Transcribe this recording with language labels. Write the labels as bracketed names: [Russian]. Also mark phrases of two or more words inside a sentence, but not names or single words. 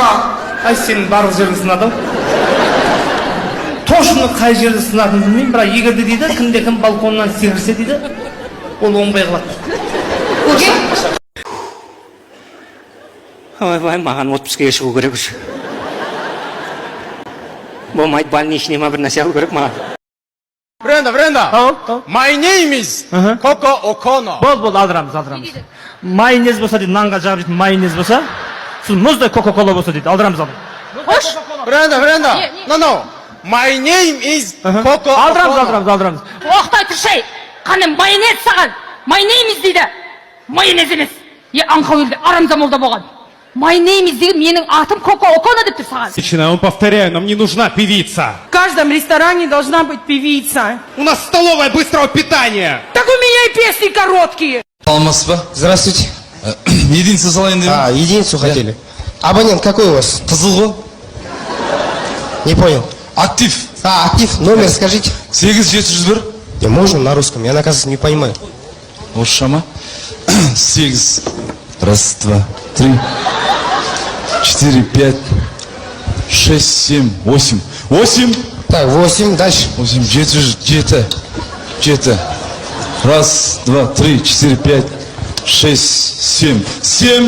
[Kazakh] Ай, сенің барлық жерді сынадым. Тошыны қай жерді сынатын білмеймін, бірақ егерде дейді, кім балконнан секірсе дейді, ол оңбай қалады. Көке? Ойбай, маған отпускіге шығу керек už. Болмайды, больничный ма бір нәрсе алу керек маған. [English] Brenda. My name is Coco Okono. [Kazakh] Бол, алдырамыз. Майонез болса дейді, нанға жағып жейтін майонез болса, сіз мұздай кока-кола болса дейді, алдырамыз. Қош? [English] Brenda. No. My name is Coco Okono. [Kazakh] Алдырамыз. Оқтай тұршай. Қаным майонез саған. [English] My name is дейді. [Kazakh] Майонез емес. Аңқау елде арамза молда болған. [English] My name is [Kazakh] деген менің атым Коко Оконо деп тұр саған. [Russian] Отлично, повторяю, нам не нужна певица. В каждом ресторане должна быть певица. У нас столовая быстрого питания. Так у меня и песни короткие. [Kazakh] Алмаспа? [Russian] Здравствуйте. [Kazakh] Единицу салайын деп. [Russian] Единицу хотели. Абонент какой у вас? [Kazakh] Қызыл ғой? [Russian] Не понял. Актив. Актив. Номер скажите. 8701. Не можно на русском, я, оказывается, не понимаю. [Kazakh] Орысша ма? 8. [Russian] Раз, два, три. 4, 5, 6, 7, 8. 8. Так, 8, дальше. 8, 7. Раз, два, три, 4, 5, 6, 7. 7.